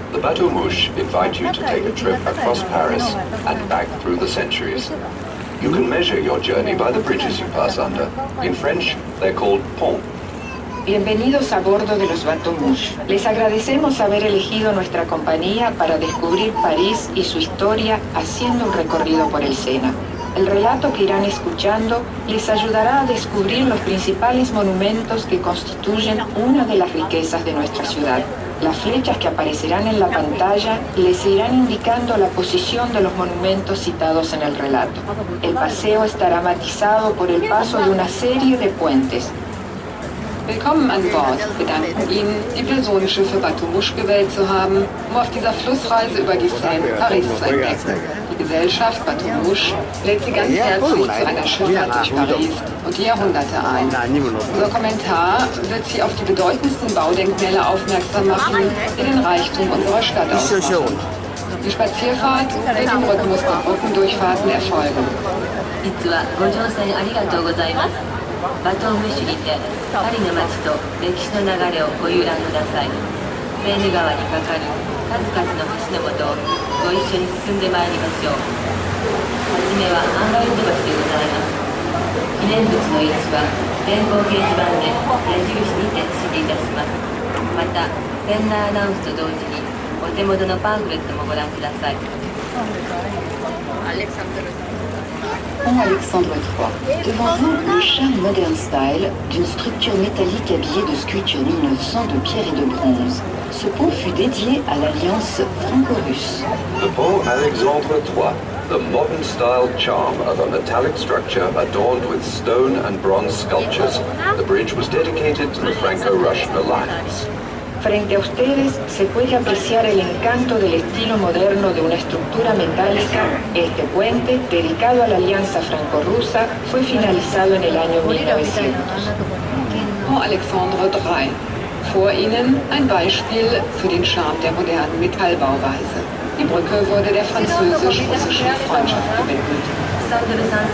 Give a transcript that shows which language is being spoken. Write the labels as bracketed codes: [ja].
[en] The bateaux mouches invite you to take a trip across Paris and back through the centuries. You can measure your journey by the bridges you pass under. In French, they're called ponts. [es] Bienvenidos a bordo de los bateaux-mouches. Les agradecemos haber elegido nuestra compañía para descubrir París y su historia haciendo un recorrido por el Sena. El relato que irán escuchando les ayudará a descubrir los principales monumentos que constituyen una de las riquezas de nuestra ciudad. Las flechas que aparecerán en la pantalla les irán indicando la posición de los monumentos citados en el relato. El paseo estará matizado por el paso de una serie de puentes. [de] Willkommen an Bord. Wir danken Ihnen, die Personenschiffe Bateaux-Mouches gewählt zu haben, um auf dieser Flussreise über die Seine Paris zu entdecken. Die Gesellschaft Bateaux-Mouches lädt Sie ganz herzlich zu einer Schifffahrt durch Paris und die Jahrhunderte ein. Unser Kommentar wird Sie auf die bedeutendsten Baudenkmäler aufmerksam machen, die den Reichtum unserer Stadt ausmachen. Die Spazierfahrt wird im Rhythmus der Brückendurchfahrten erfolgen. [ja] バトンムッシュにてパリの街と歴史の流れをご遊覧ください。セーヌ川に架かる数々の橋のもとをご一緒に進んでまいりましょう。はじめはアンガルド橋でございます。記念物の位置は電光掲示板で矢印にて指示いたします。また船内アナウンスと同時にお手元のパンフレットもご覧ください。 [fr] Pont Alexandre III. Devant vous, le charme modern style d'une structure métallique habillée de sculptures 1900 de pierre et de bronze. Ce pont fut dédié à l'alliance franco-russe. [en] The Pont Alexandre III, the modern style charm of a metallic structure adorned with stone and bronze sculptures. The bridge was dedicated to the Franco-Russian alliance. [es] Frente a ustedes se puede apreciar el encanto del estilo moderno de una estructura metálica. Este puente, dedicado a la alianza franco-rusa, fue finalizado en el año 1900. [fr] Pont Alexandre III. [de] Vor Ihnen ein Beispiel für den Charme der modernen Metallbauweise. Die Brücke wurde der französisch-russischen Freundschaft gewidmet.